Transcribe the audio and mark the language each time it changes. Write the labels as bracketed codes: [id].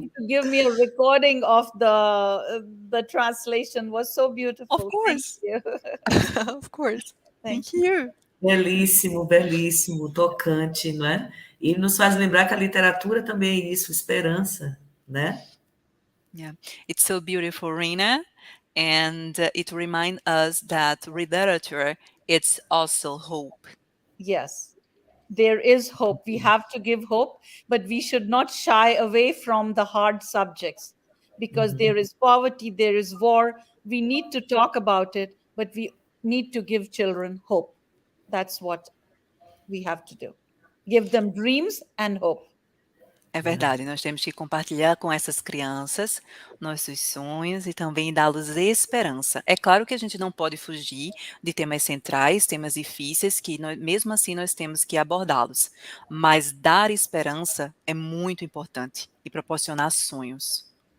[en] you to give me a recording of the translation. Was so beautiful. Of course. Thank you. Of course. Thank Thank you. [pt] Belíssimo, belíssimo, tocante, não é? E nos faz lembrar que a literatura também é isso, esperança, né? [en] Yeah, it's so beautiful, Rina, and it reminds us that literature it's also hope. Yes, there is hope. We have to give hope, but we should not shy away from the hard subjects because there is poverty, there is war. We need to talk about it, but we need to give children hope. That's what we have to do. Give them dreams and hope. [pt] É verdade, nós temos que compartilhar com essas crianças nossos sonhos e também dá-los esperança. É claro que a gente não pode fugir de temas centrais, temas difíceis, que mesmo assim nós temos que abordá-los. Mas dar esperança é muito importante e proporcionar sonhos.